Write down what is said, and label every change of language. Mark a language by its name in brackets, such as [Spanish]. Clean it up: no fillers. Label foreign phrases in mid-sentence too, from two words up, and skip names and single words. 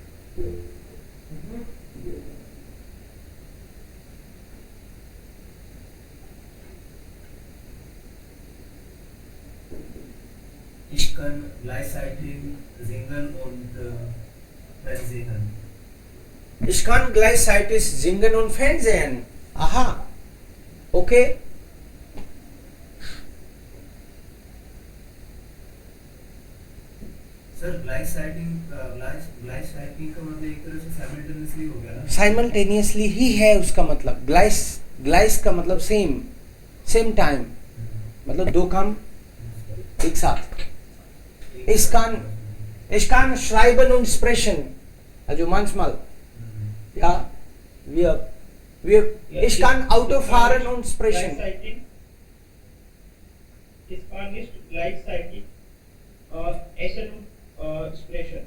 [German] Ich kann gleichzeitig singen und Fernsehen. Ich kann gleichzeitig singen und Fernsehen. Aha. Okay? [Hindi] सर gleichzeitig का मतलब एक तरह से simultaneously हो गया ना? Simultaneously ही है उसका मतलब. Gleich का मतलब [English] same time. [Hindi] मतलब दो काम एक साथ. [German] Ich kann schreiben und sprechen. Also manchmal. Ja, ich kann Auto fahren und sprechen. Gleichzeitig. Ich kann nicht gleichzeitig Essen und sprechen.